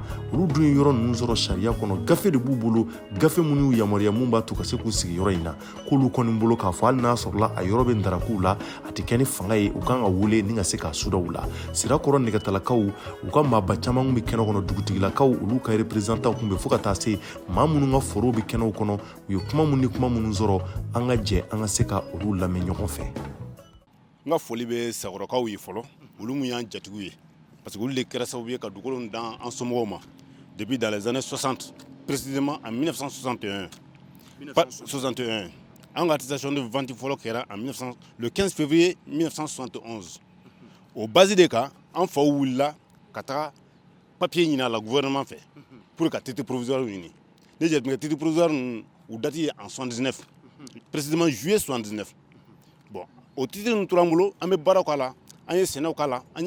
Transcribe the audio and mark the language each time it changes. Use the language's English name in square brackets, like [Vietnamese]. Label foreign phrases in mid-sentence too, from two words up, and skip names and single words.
[Bambara] olu dun ye yɔrɔ ninnu sɔrɔ sariya kɔnɔ gafe de b'u bolo gafe minnu y'u yamaruya mun b'a to ka se k'u sigi yɔrɔ in na k'olu kɔni bolo k'a fɔ hali n'a sɔrɔla a yɔrɔ bɛ ndarakow la a tɛ kɛ ni fanga ye u kan ka wele ni ka se k'a suda u la sirakɔrɔ nɛgɛtannakaw u ka maaba caman kun bɛ kɛnɛ kɔnɔ dugutigilakaw olu ka représentant kun bɛ fo ka taa se maa minnu ka forow bɛ kɛnɛw kɔnɔ u ye kuma minnu ni kuma minnu sɔrɔ an ka jɛ an ka se ka olu lamɛn ɲɔgɔn fɛ n ka foli bɛ sakɔrɔkaw ye fɔlɔ olu mun y'an jatigiw ye [French] parce que [Bambara] olu de kɛra sababu ye ka dugukolo dan an somɔgɔw ma [French] depuis dans les années 60 précisément en 1961 [Bambara] an ka [French] attestation de vente [Bambara] fɔlɔ kɛra [French] en le [Bambara] 15 février 1971 o base de kan an faw wulila ka taga papier ɲini a la gouvernement fɛ pour ka [French] titre provisoire [Bambara] ɲini ne jateminɛ [French] titre provisoire [Bambara] ninnu u date ye [French] en 79 précisément juillet 79 [Bambara] bon o titre ninnu tora an bolo an bɛ baaraw k'a la an ye sɛnɛw k'a la an ye